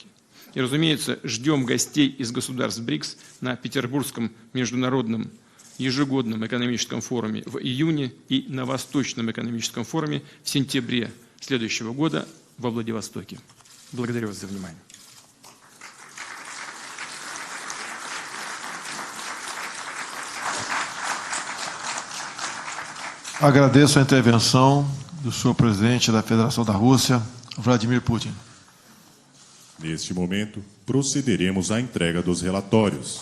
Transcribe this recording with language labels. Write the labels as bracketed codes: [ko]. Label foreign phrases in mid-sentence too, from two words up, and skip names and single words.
[ru] И, разумеется, ждем гостей из государств БРИКС на Петербургском международном ежегодном экономическом форуме в июне и на Восточном экономическом форуме в сентябре следующего года во Владивостоке. Благодарю вас за внимание. [pt] Agradeço a intervenção do senhor presidente da Federação da Rússia, Vladimir Putin. Neste momento, procederemos à entrega dos relatórios.